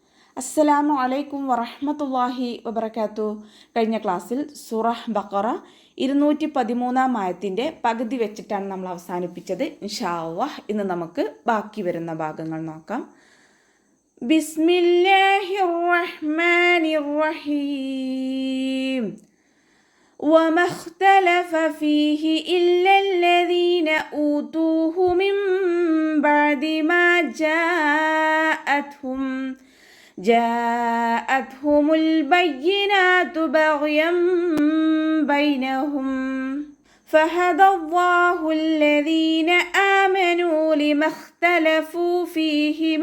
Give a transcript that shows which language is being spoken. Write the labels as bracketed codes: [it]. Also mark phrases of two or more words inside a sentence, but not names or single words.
[ar] السلام عليكم ورحمة الله وبركاته. [ml] കഴിഞ്ഞ ക്ലാസ്സിൽ സൂറഹ് ബഖറ 213 ആയത്തിൻ്റെ പകുതി വെച്ചിട്ടാണ് നമ്മൾ അവസാനിപ്പിച്ചത്. [ar] إن شاء الله [ml] ഇന്ന് നമുക്ക് ബാക്കി വരുന്ന ഭാഗങ്ങൾ നോക്കാം. [ar] بسم الله الرحمن الرحيم. وما اختلف فيه إلا الذين أوتوه من بعد ما جاءتهم البينات بغيا بينهم فهدى الله الذين آمنوا لما اختلفوا فيه